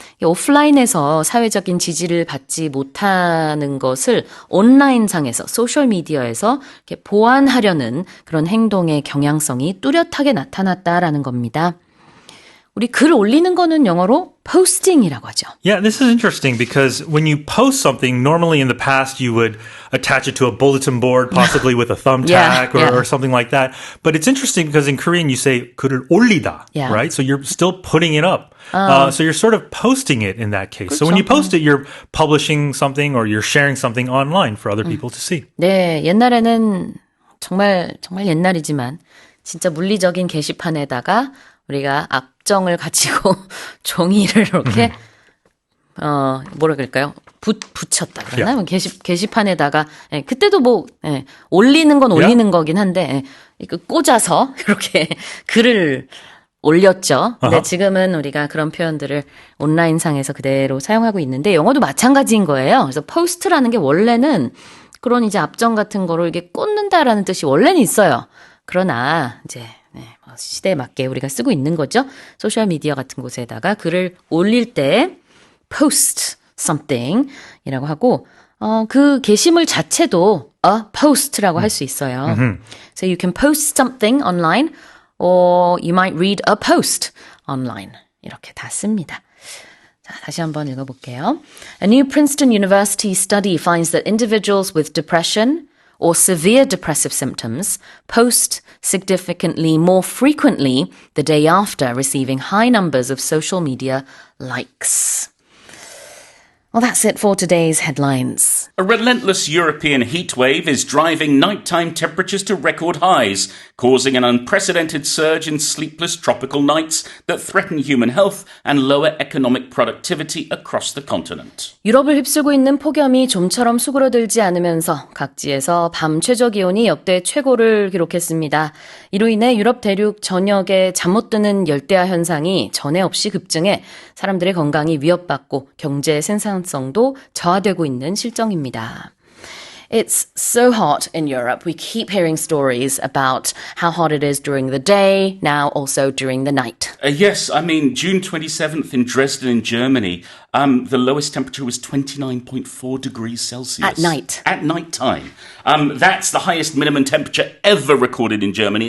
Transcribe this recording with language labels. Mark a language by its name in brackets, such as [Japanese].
[Korean] 오프라인에서 사회적인 지지를 받지 못하는 것을 온라인상에서, 소셜미디어에서 이렇게 보완하려는 그런 행동의 경향성이 뚜렷하게 나타났다라는 겁니다. 우리 글 올리는 거는 영어로 posting이라고 하죠. [English] Yeah, this is interesting because when you post something, normally in the past you would attach it to a bulletin board, possibly with a thumbtack or something like that. But it's interesting because in Korean you say [Korean] 글을 올리다, [English] right? So you're still putting it up. So you're sort of posting it in that case. [Korean] 그렇죠. [English] So when you post it, you're publishing something or you're sharing something online for other people to see. [Korean] 네, 옛날에는 정말 옛날이지만 진짜 물리적인 게시판에다가 우리가 앞정을 가지고 종이를 이렇게 뭐라 그럴까요? 붙였다 그러나? 게시판에다가 그때도 올리는 건 올리는 거긴 한데 꽂아서 이렇게 글을 올렸죠. 근데 지금은 우리가 그런 표현들을 온라인상에서 그대로 사용하고 있는데 영어도 마찬가지인 거예요. 그래서 포스트라는 게 원래는 그런 이제 앞정 같은 거를 이게 꽂는다라는 뜻이 원래는 있어요. 그러나 이제 시대에 맞게 우리가 쓰고 있는 거죠. 소셜미디어 같은 곳에다가 글을 올릴 때 [English] post something [Korean] 이라고 하고 그 게시물 자체도 a post라고 할 수 있어요. [English] So you can post something online or you might read a post online. [Korean] 이렇게 다 씁니다. 자, 다시 한번 읽어볼게요. [English] A new Princeton University study finds that individuals with depression or severe depressive symptoms post significantly more frequently the day after receiving high numbers of social media likes. Well, that's it for today's headlines. A relentless European heat wave is driving nighttime temperatures to record highs, causing an unprecedented surge in sleepless tropical nights that threaten human health and lower economic productivity across the continent. [Korean] 유럽을 휩쓸고 있는 폭염이 좀처럼 수그러들지 않으면서 각지에서 밤 최저 기온이 역대 최고를 기록했습니다. 이로 인해 유럽 대륙 전역에 잠 못 드는 열대야 현상이 전에 없이 급증해 사람들의 건강이 위협받고 경제 생산성도 저하되고 있는 실정입니다. [English] It's so hot in Europe. We keep hearing stories about how hot it is during the day, now also during the night. Yes, I mean, June 27th in Dresden in Germany, the lowest temperature was 29.4 degrees Celsius. At night. At night time. That's the highest minimum temperature ever recorded in Germany.